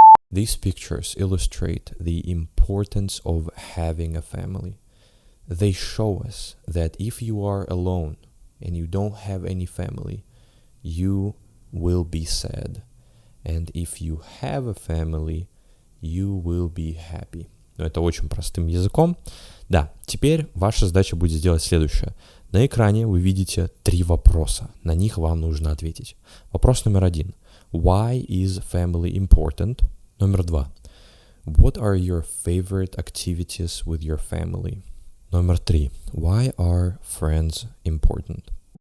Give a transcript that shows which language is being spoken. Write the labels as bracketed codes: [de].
[en] These pictures illustrate the importance of having a family. They show us that if you are alone and you don't have any family, you will be sad. And if you have a family, you will be happy. [ru] Но это очень простым языком. Да, теперь ваша задача будет сделать следующее. На экране вы видите 3 вопроса. На них вам нужно ответить. Вопрос номер 1. [en] Why is family important? [ru] Номер 2. [en] What are your favorite activities with your family? [ru] Номер 3. [en] Why are friends important?